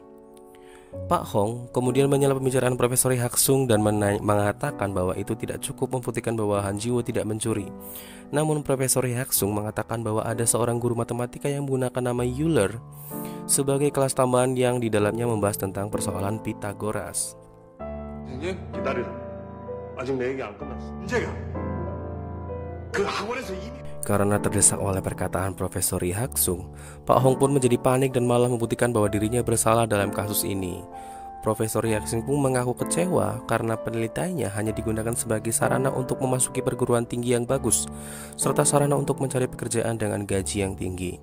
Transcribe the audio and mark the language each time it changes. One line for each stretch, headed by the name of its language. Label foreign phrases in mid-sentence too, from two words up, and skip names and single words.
Indonesian: Pak Hong kemudian menyela pembicaraan Profesor Ri Haksung dan mengatakan bahwa itu tidak cukup membuktikan bahwa Han Ji-woo tidak mencuri. Namun Profesor Ri Haksung mengatakan bahwa ada seorang guru matematika yang menggunakan nama Euler sebagai kelas tambahan yang di dalamnya membahas tentang persoalan Pitagoras.
Korean: 기다리라. 아직 내 얘기 안 끝났어. 문제가 그 학원에서 이미
Indonesian: Karena terdesak oleh perkataan Profesor Ri Haksung, Pak Hong pun menjadi panik dan malah membuktikan bahwa dirinya bersalah dalam kasus ini. Profesor Hyaksung pun mengaku kecewa karena penelitiannya hanya digunakan sebagai sarana untuk memasuki perguruan tinggi yang bagus, serta sarana untuk mencari pekerjaan dengan gaji yang tinggi.